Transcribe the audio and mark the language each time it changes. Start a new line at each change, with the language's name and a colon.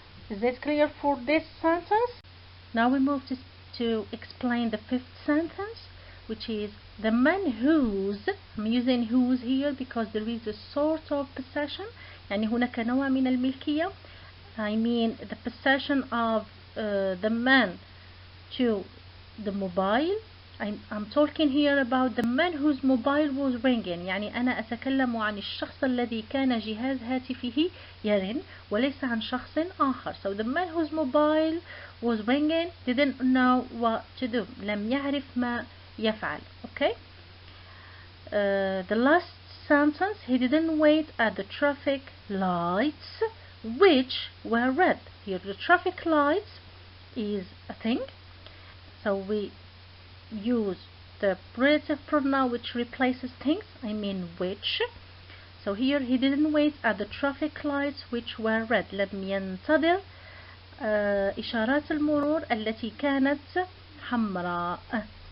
English: Is this clear for this sentence? Now we move to explain the fifth sentence, which is the man whose. I'm using whose here because there is a sort of possession.
Arabic: يعني هناك نوع من الملكية.
English: I mean the possession of the man to the mobile. I'm talking here about the man whose mobile was ringing.
Arabic: يعني أنا أتكلم عن الشخص الذي كان جهاز هاتفه يرن وليس عن شخص آخر.
English: So the man whose mobile was ringing didn't know what to do.
Arabic: لم يعرف ما يفعل. Okay?
English: The last sentence, he didn't wait at the traffic lights which were red. Here the traffic lights is a thing. So we use the relative pronoun which replaces things, I mean which. So here he didn't wait at the traffic lights which were red.
Arabic: لم ينتظر إشارات المرور التي كانت حمراء.